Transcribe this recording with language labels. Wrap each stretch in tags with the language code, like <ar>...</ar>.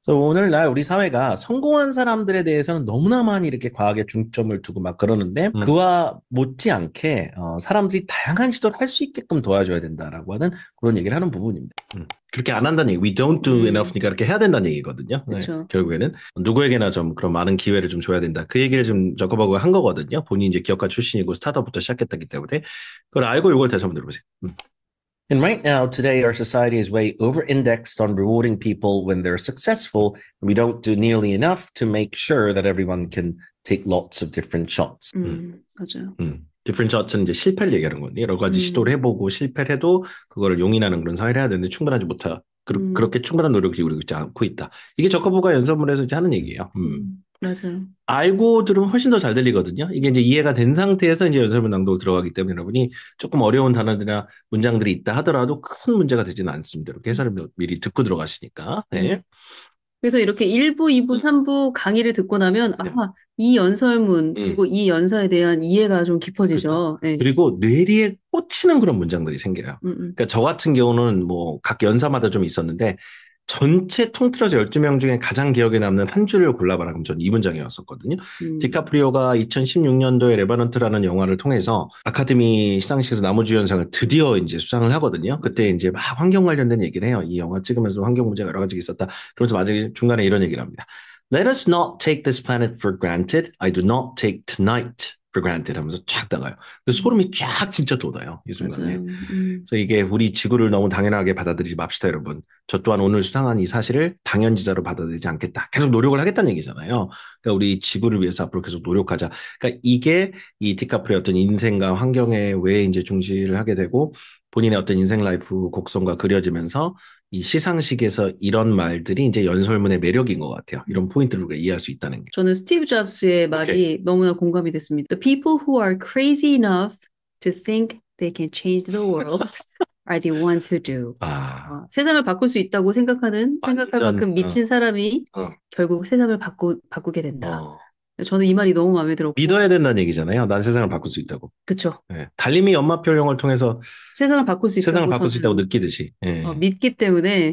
<ko>그래서 오늘날 우리 사회가 성공한 사람들에 대해서는 너무나 많이 이렇게 과하게 중점을 두고 막 그러는데, 그와 못지않게, 사람들이 다양한 시도를 할 수 있게끔 도와줘야 된다라고 하는 그런 얘기를 하는 부분입니다. 그렇게 안 한다는 얘기.</ko> <en>We don't do enough</en> <ko>니까 이렇게 해야 된다는 얘기거든요. 네, 그쵸. 결국에는 누구에게나 좀 그런 많은 기회를 좀 줘야 된다. 그 얘기를 좀 저커버그가 한 거거든요. 본인이 이제 기업가 출신이고 스타트업부터 시작했다기 때문에 그걸 알고 이걸 다시 한번 들어보세요.</ko> <en>And right now, today, our society is way over-indexed on rewarding people when they're successful, and we don't do nearly enough to make sure that everyone can take lots of different shots.</en> <ko>맞아요. 디프런트 셔츠는 이제 실패를 얘기하는 건데 여러 가지 시도를 해보고 실패를 해도 그거를 용인하는 그런 사회를 해야 되는데 충분하지 못하. 그렇게 충분한 노력을 기울이고 있지 않고 있다. 이게 저커버그가 연설문에서 이제 하는 얘기예요. 맞아요. 알고 들으면 훨씬 더 잘 들리거든요. 이게 이제 이해가 된 상태에서 이제 연설문 낭독 들어가기 때문에 여러분이 조금 어려운 단어들이나 문장들이 있다 하더라도 큰 문제가 되지는 않습니다. 이렇게 해설을 미리 듣고 들어가시니까. 네. 그래서 이렇게 1부, 2부, 3부 강의를 듣고 나면 이 연설문 그리고 이 연사에 대한 이해가 좀 깊어지죠. 네. 그리고 뇌리에 꽂히는 그런 문장들이 생겨요. 그러니까 저 같은 경우는 뭐 각 연사마다 좀 있었는데 전체 통틀어서 12명 중에 가장 기억에 남는 한 줄을 골라봐라. 그럼 전 이 문장이었었거든요. 디카프리오가 2016년도에 레바넌트라는 영화를 통해서 아카데미 시상식에서 나무주연상을 드디어 이제 수상을 하거든요. 그때 이제 막 환경 관련된 얘기를 해요. 이 영화 찍으면서 환경 문제가 여러 가지가 있었다. 그러면서 마지막에 중간에 이런 얘기를 합니다.</ko> <en>Let us not take this planet for granted. I do not take tonight for granted</en> <ko>하면서 쫙 나가요. 소름이 쫙 진짜 돋아요. 이 순간에. 그래서 이게 우리 지구를 너무 당연하게 받아들이지 맙시다, 여러분. 저 또한 오늘 수상한 이 사실을 당연지자로 받아들이지 않겠다. 계속 노력을 하겠다는 얘기잖아요. 그러니까 우리 지구를 위해서 앞으로 계속 노력하자. 그러니까 이게 이 디카프리오의 어떤 인생과 환경에 왜 이제 중시를 하게 되고 본인의 어떤 인생 라이프 곡선과 그려지면서 이 시상식에서 이런 말들이 이제 연설문의 매력인 것 같아요. 이런 포인트를 우리가 이해할 수 있다는 게. 저는 스티브 잡스의 말이 너무나 공감이 됐습니다.</ko> <en>The people who are crazy enough to think they can change the world are the ones who do.</en> <ko>세상을 바꿀 수 있다고 생각할 만큼 미친 사람이 결국 세상을 바꾸게 된다. 저는 이 말이 너무 마음에 들었고, 믿어야 된다는 얘기잖아요. 난 세상을 바꿀 수 있다고. 그쵸. 예. 달림이 연마표 영화를 통해서 세상을 바꿀 수 세상을 있다고 바꿀 수 있다고 저는 느끼듯이. 예. 믿기 때문에</ko>